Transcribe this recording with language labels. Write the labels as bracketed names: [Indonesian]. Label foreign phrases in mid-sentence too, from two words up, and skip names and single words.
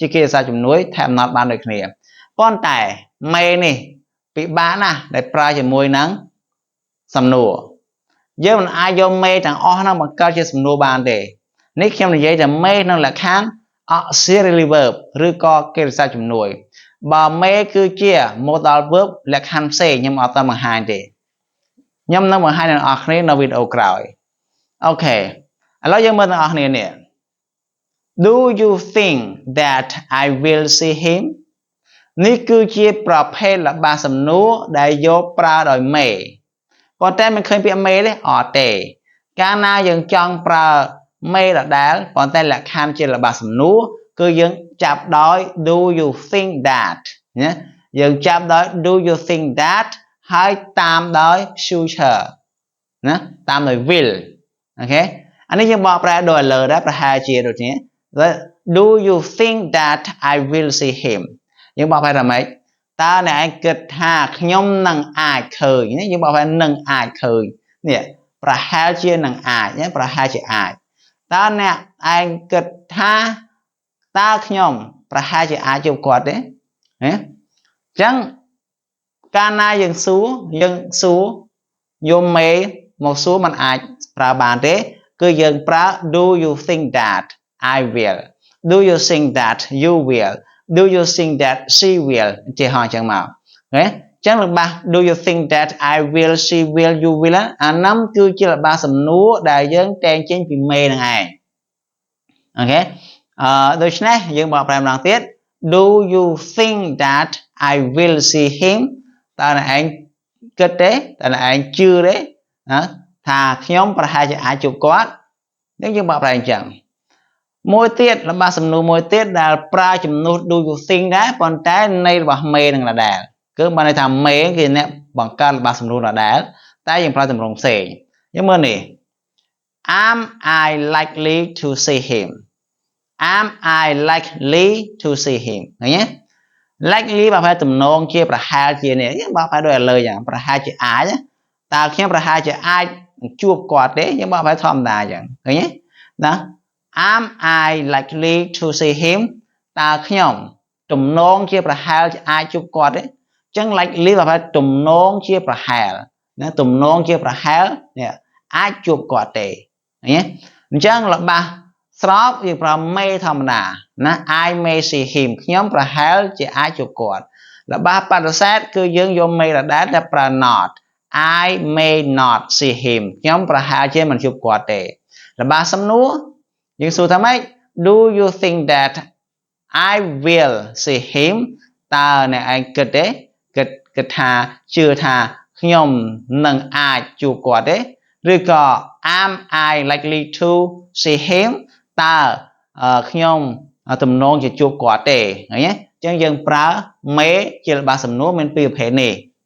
[Khmer] កិរិយាសព្ទជំនួយថែម not បានដូចគ្នាប៉ុន្តែ may នេះពិបាកណាស់ដែលប្រើជាមួយនឹងសំណួរយើងមិនអាចយក may ទាំងអស់ហ្នឹងបង្កើតជាសំណួរបានទេនេះខ្ញុំនិយាយតែ may ក្នុងលក្ខខណ្ឌ [English] auxiliary verb [Khmer] ឬក៏កិរិយាសព្ទជំនួយបើ may គឺជា [English] modal verb [Khmer] លក្ខខណ្ឌផ្សេងខ្ញុំអត់ទៅបង្ហាញទេខ្ញុំនឹងបង្ហាញដល់អ្នកនរគ្នានៅវីដេអូក្រោយអូខេឥឡូវយើងមើលអ្នកនរគ្នានេះ [English] Do you think that I will see him [Khmer] នេះគឺជាប្រភេទល្បះសំណួរដែលយកប្រើដោយ may ប៉ុន្តែមិនឃើញពាក្យ may ទេអត់ទេកាលណាយើងចង់ប្រើ may ដដែលប៉ុន្តែលក្ខខណ្ឌជាល្បះសំណួរគឺយើងចាប់ដោយ [English] Do you think that [Khmer] ណាយើងចាប់ដោយ [English] Do you think that [Khmer] ហើយតាមដោយ future ណាតាមដោយ will អូខេអានេះយើងបកប្រែដោយលើដែរប្រហែលជាដូចនេះ [English] Do you think that I will see him [Khmer] យើងបកប្រែថាម៉េចតើអ្នកឯងគិតថាខ្ញុំនឹងអាចឃើញនេះយើងបកប្រែនឹងអាចឃើញនេះប្រហែលជានឹងអាចណាប្រហែលជាអាចតើអ្នកឯងគិត ថាតើខ្ញុំប្រហែលជាអាចជួបគាត់ទេណាអញ្ចឹងកាលណាយើងសួរយក may មកសួរมันអាចប្រើបានទេគឺយើងប្រើ [English] Do you think that I will Do you think that you will Do you think that she will [Khmer] ជាហោះអញ្ចឹងមកណាអញ្ចឹងល្បះ [English] Do you think that I will she will you will [Khmer] អានោះគឺជាល្បះសំ ណួរដែលយើងតែងចេញពី may នឹងឯងអូខេដូច្នេះយើងបកប្រែម្ដងទៀត [English] Do you think that I will see him [Khmer] តើអ្នកឯងគិតទេតើអ្នកឯងជឿទេណាថាខ្ញុំប្រហែលជាអាចជួបគាត់នេះយើងបកប្រែអញ្ចឹងមួយទៀតល្បះសំណួរមួយទៀតដែលប្រើជំនួស [English] Do you think [Khmer] ដែរប៉ុន្តែន័យរបស់ may នឹងដដែលគឺបានន័យថា may គឺអ្នកបង្កើតល្បះសំណួរដដែលតែយើងប្រើទម្រង់ផ្សេងយើងមើលនេះ [English] Am I likely to see him Am I likely to see him [Khmer] ឃើញទេ likely បើប្រែទំនងជាប្រហែលជានេះយើងបកប្រែដូចឥឡូវយ៉ាងប្រហែលជាអាចតើខ្ញុំប្រហែលជាអាចជួបគាត់ទេយើងបកប្រែធម្មតា អញ្ចឹងឃើញទេណា [English] Am I likely to see him [Khmer] តើខ្ញុំទំនងជាប្រហែលជាអាចជួបគាត់ទេអញ្ចឹង likely បើប្រែទំនងជាប្រហែលណាទំនង ជាប្រហែលនេះអាចជួបគាត់ទេឃើញទេអញ្ចឹងល្បះស្របយើងប្រើ may ធម្មតាណា [English] I may see him [Khmer] ខ្ញុំប្រហែលជាអាចជួបគាត់ល្បះបដិសេធគឺយើងយក may ដដែល តែប្រើ not [English] I may not see him [Khmer] ខ្ញុំប្រហែលជាមិនជួបគាត់ទេល្បះសំណួរយើងសួរថាម៉េច [English] Do you think that I will see him [Khmer] តើអ្នកឯងគិតទេគិតថាជឿថាខ្ញុំនឹងអាចជួបគាត់ទេឬក៏ [English] Am I likely to see him [Khmer] តើខ្ញុំទំនងជាជួបគាត់ទេឃើញទេអញ្ចឹងយើងប្រើ may ជាល្បះសំណួរមានពីរប្រភេទនេះ